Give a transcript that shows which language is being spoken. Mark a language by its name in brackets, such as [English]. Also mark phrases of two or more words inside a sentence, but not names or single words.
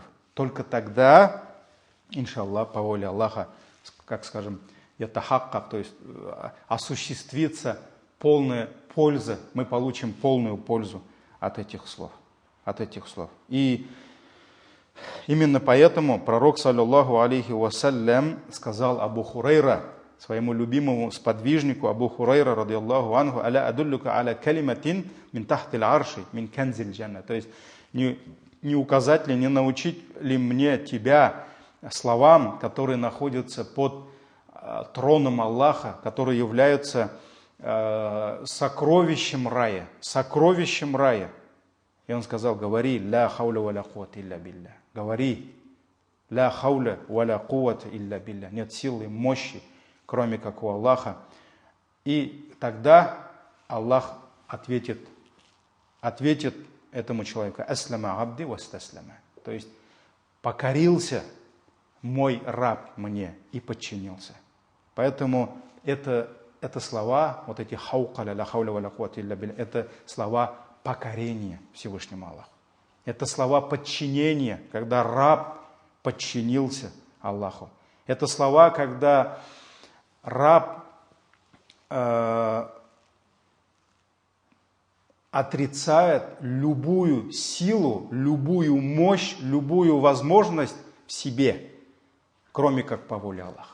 [Russian] Только тогда, иншаллах, по воле Аллаха, как скажем, ятахаккак, то есть осуществится полная польза, мы получим полную пользу от этих слов. И именно поэтому пророк, [Arabic] صلى الله عليه وسلم, [Russian] сказал Абу Хурайра, своему любимому сподвижнику Абу Хурайра, [Arabic] رضي الله عنه, «ألا أدلك على كلمة من تحت العرش من كنز الجنة». [Russian] То есть не указать ли, не научить ли мне тебя словам, которые находятся под троном Аллаха, которые являются сокровищем рая, сокровищем рая. И он сказал: говори, [Arabic] لا حول ولا قوة إلا بالله. Говори, لا حول ولا قوة إلا بالله. [Russian] Нет силы и мощи, кроме как у Аллаха. И тогда Аллах ответит этому человеку: [Arabic] أسلم عبدي واستسلم. [Russian] То есть покорился мой раб мне и подчинился. Поэтому это слова, вот эти хаукаля, [Arabic] لا حول ولا قوة إلا بالله, [Russian] это слова покорения Всевышнему Аллаху. Это слова подчинения, когда раб подчинился Аллаху. Это слова, когда раб отрицает любую силу, любую мощь, любую возможность в себе, кроме как по воле Аллаха.